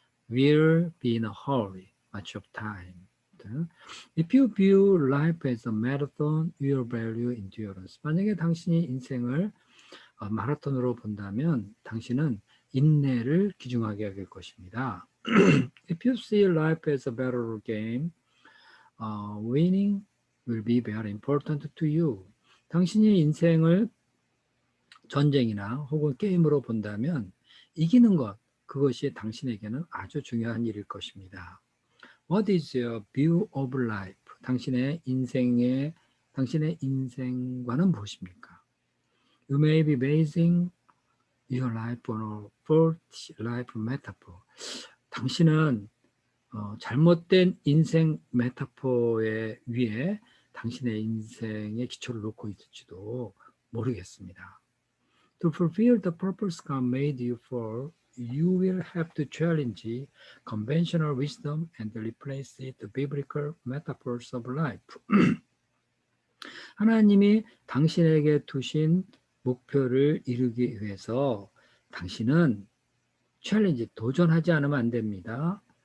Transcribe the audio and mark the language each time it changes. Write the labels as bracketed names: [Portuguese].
[English] Will be in a hurry, much of time. If you view life as a marathon, you will value endurance. [Korean] 만약에 당신이 인생을 마라톤으로 본다면 당신은 인내를 귀중하게 여길 것입니다. [English] If you see life as a battle game, winning will be very important to you. [Korean] 당신이 인생을 전쟁이나 혹은 게임으로 본다면 이기는 것, 그것이 당신에게는 아주 중요한 일일 것입니다. [English] What is your view of life? [Korean] 당신의 인생과는 무엇입니까? [English] You may be basing your life on a false life metaphor. [Korean] 당신은 잘못된 인생 메타포에 위에 당신의 인생의 기초를 놓고 있을지도 모르겠습니다. [English] To fulfill the purpose God made you for, you will have to challenge conventional wisdom and replace it with biblical metaphors of life. [Korean] 하나님이 당신에게 두신 목표를 이루기 위해서 당신은 도전하지 않으면 안 됩니다.